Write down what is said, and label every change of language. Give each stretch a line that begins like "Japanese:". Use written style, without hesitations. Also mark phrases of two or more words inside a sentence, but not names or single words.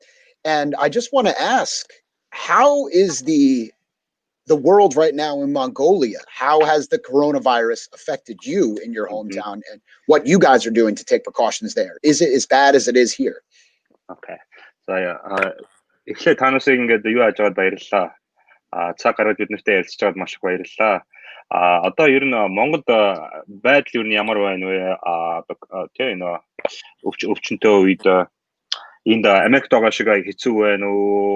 English: And I just want to ask, how is the world right now in Mongolia? How has the coronavirus affected you in your hometown and what you guys are doing to take precautions there? Is it as bad as it is here? Okay.
Mongolian: So эхлээд танаас ингээд юу яаж байгаад баярлалаа. Цаг гараад бид нартай ярилцж байгаад маш их баярлалаа. Одоо ер нь Монголд байдал ер нь ямар байна вэ? Тийм өвчнөд үед энд Америкт байгаа шиг хэцүү байна уу?